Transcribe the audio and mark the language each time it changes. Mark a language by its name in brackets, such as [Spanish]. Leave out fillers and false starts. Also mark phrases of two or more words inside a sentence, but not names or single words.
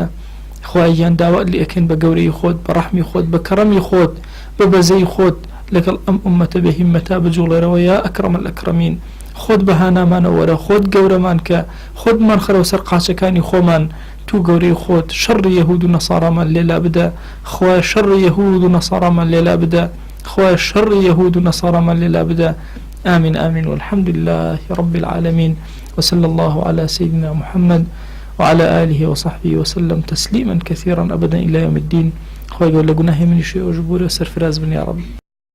[Central Kurdish] خوای گیان داوات لێ ئەکەین بە گەورەی خۆت، بە ڕەحمی خۆت، بە کەڕەمی خۆت، بە بەزەی خۆت لەگەڵ ئەم ئومەتە بە هیممەتا بجوڵێرەوە یا [Arabic] ئەکرەم الئەکرەمین. [Central Kurdish] خۆت بەهانامانە وەرە، خۆت گەورەمان کە، خۆتمان خەرەوە سەر قاچەکانی خۆمان، تو گەورەی خۆت شەڕی یەهود و نەساڕامان لێلا بدە. خوای شەڕی یەهود و نەساڕامان لێلا بدە، خوای شەڕی یەهود و نەساڕامان لێلا بدە. [Arabic] آمين آمين والحمد لله رب العالمين، وصلى الله على سيدنا محمد وعلى آله وصحبه وسلم تسليما كثيرا أبدا إلى يوم الدين. [Central Kurdish] خوای گەور لە گوناهی منیش ئەو ژبورە سەرفراز بن [Arabic] یا رب.